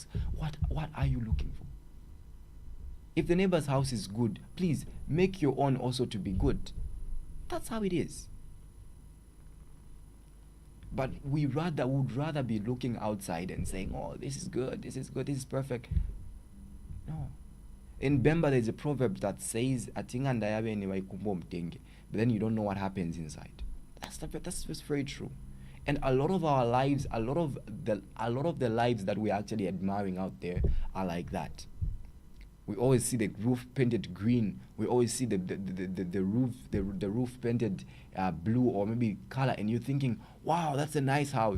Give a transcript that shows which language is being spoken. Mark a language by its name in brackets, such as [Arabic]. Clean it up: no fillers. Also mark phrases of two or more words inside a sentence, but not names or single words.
[English] What are you looking for? If the neighbor's house is good, please make your own also to be good. That's how it is. But we would rather be looking outside and saying, oh, this is good, this is perfect. No. In Bemba, there's a proverb that says, [Bemba] "Atinga ndayabe ni waikumbo mtenge," [English] but then you don't know what happens inside. That's just very true. And a lot of our lives, a lot of the lives that we're actually admiring out there are like that. We always see the roof painted green. We always see the roof painted blue or maybe color, and you're thinking, wow, that's a nice house.